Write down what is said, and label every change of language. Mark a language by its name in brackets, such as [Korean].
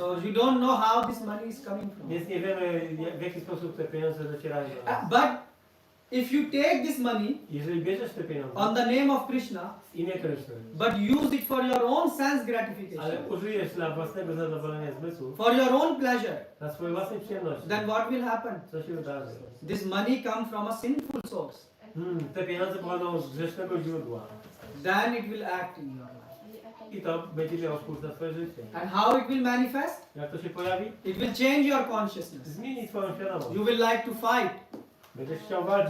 [English] So you don't know how this money is coming from. [Polish] Więc nie wiemy w jaki sposób te pieniądze docierają do nas. [English] But if you take this money [Polish] Jeżeli bierzesz te pieniądze [English] on the name of Krishna, [Polish] w imię Kryszny, [English] but use it for your own sense gratification, [Polish] ale użyjesz dla własnego zadowolenia zmysłu, [English] for your own pleasure, [Polish] dla swojej własnej przyjemności, [English] then what will happen? [Polish] co się wydarzy? [English] This money comes from a sinful source. [Polish] Te pieniądze pochodzą z grzesznego źródła [English] Then it will act in your life. [Polish] i to będzie miało wpływ na twoje życie. [English] And how it will manifest? [Polish] Jak to się pojawi? [English] It will change your consciousness. [Polish] Zmieni twoją świadomość. [English] You will like to fight, [Polish] Będziesz chciał walczyć,